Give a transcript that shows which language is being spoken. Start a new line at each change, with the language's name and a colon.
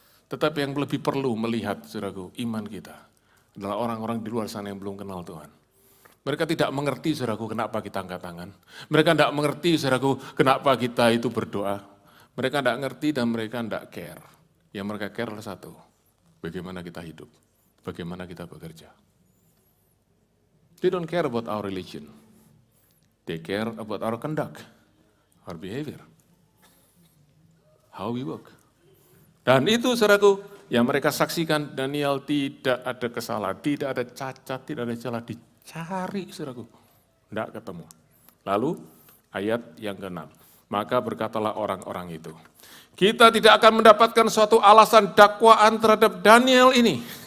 Indonesian: Tetapi yang lebih perlu melihat, saudaraku, iman kita adalah orang-orang di luar sana yang belum kenal Tuhan. Mereka tidak mengerti, saudaraku, kenapa kita angkat tangan. Mereka tidak mengerti, saudaraku, kenapa kita itu berdoa. Mereka tidak ngerti dan mereka tidak care. Yang mereka care adalah satu, bagaimana kita hidup, bagaimana kita bekerja.
English: They don't care about our religion. They care about our conduct, our behavior, how we work.
Indonesian: Dan itu, saudaraku, yang mereka saksikan, Daniel tidak ada kesalahan, tidak ada cacat, tidak ada celah, dicari, saudaraku, tidak ketemu. Lalu ayat yang ke-6, maka berkatalah orang-orang itu, kita tidak akan mendapatkan suatu alasan dakwaan terhadap Daniel ini.